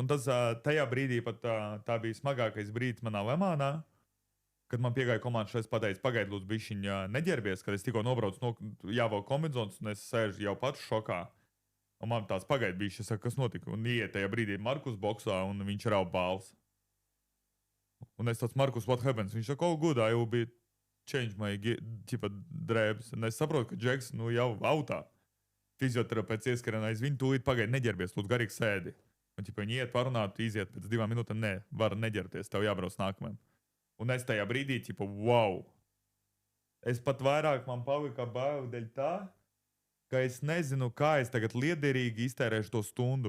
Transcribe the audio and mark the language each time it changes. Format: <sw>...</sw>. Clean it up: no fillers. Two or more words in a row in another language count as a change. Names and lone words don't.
<lv>Un tas tajā brīdī pat tā bija smagākais brīdis manā Lemānā, kad man piegāja komanda, šeit pateica, pagaidi, lūdzu, bišķiņ neģērbies, kad es tikko nobraucu, jāvēl kombinzons, un es sēžu jau pats šokā. Un man tāds pagaidi bija, es saku, kas notika. Un iet tajā brīdī Markus boksā, un viņš rauj balvas. Un es tāds, Markus,</lv> <en>what happens?</en> <lv>Viņš saka,</lv> <en>oh, good, I will be change my drēbes.</en> <lv>Un es saprotu, ka Džeks, jau autā. Fizioterapeits ieskarienā aiz viņu, tūlīt pagaidi neģerbies, lūdzu, garīgi sēdi. Un viņi iet parunāt, iziet pēc 2 minūtēm, nē, var neģerties, tev jābrauc nākamajam. Un es tajā brīdī, wow. Es pat vairāk man palika bail dēļ tā, ka es nezinu, kā es tagad liederīgi iztērēšu to stundu.</lv>